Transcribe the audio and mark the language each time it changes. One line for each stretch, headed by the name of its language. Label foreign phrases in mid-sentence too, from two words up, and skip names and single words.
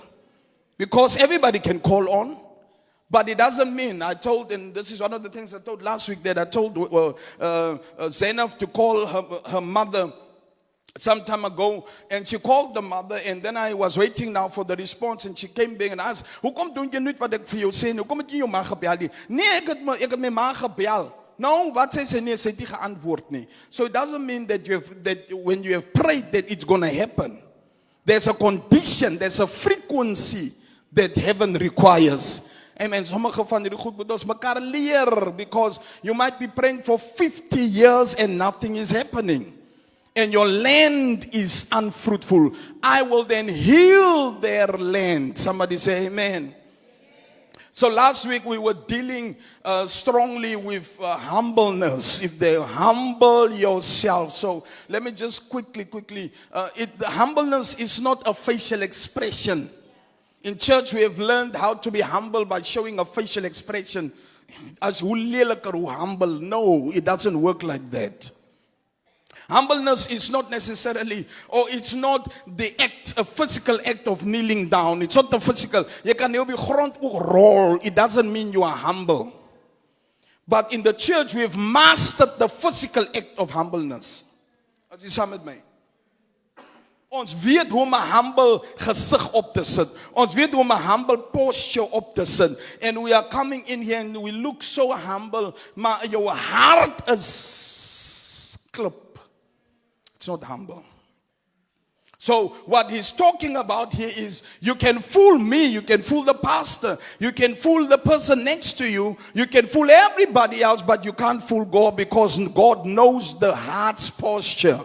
English: Because everybody can call on. But it doesn't mean, I told, and this is one of the things I told last week, that I told Zainab to call her mother some time ago, and she called the mother, and then I was waiting now for the response, and she came back and asked,
Afrikaans: hoekom doen jy nooit wat ek vir jou sê? Hoekom het jy jou ma gebel nie? Nee, ek het my ma gebel. Nou, wat sê sy nie, sy het nie geantwoord nie.
English: So it doesn't mean that when you have prayed that it's going to happen. There's a condition, there's a frequency that heaven requires.
Afrikaans: Amen. Sommige van hierdie goed moet ons mekaar leer,
English: because you might be praying for 50 years and nothing is happening. And your land is unfruitful. I will then heal their land. Somebody say amen. So last week we were dealing strongly with humbleness. If they humble yourself. So let me just quickly. Humbleness is not a facial expression. In church, we have learned how to be humble by showing a facial expression.
Afrikaans: As hoe leliker, hoe humble.
English: No, it doesn't work like that. Humbleness is not necessarily, or it's not the act, a physical act of kneeling down. It's not the physical.
Afrikaans: Jy kan nie op die grond ook roll.
English: It doesn't mean you are humble. But in the church, we have mastered the physical act of humbleness.
Afrikaans: As jy saam met my. Ons weet hoe om 'n humble gesig op te sit. Ons weet hoe om 'n humble posture op te sit.
English: And we are coming in here and we look so humble,
Afrikaans: maar jou hart is klip.
English: It's not humble. So what he's talking about here is you can fool me, you can fool the pastor, you can fool the person next to you, you can fool everybody else, but you can't fool God, because God knows the heart's posture.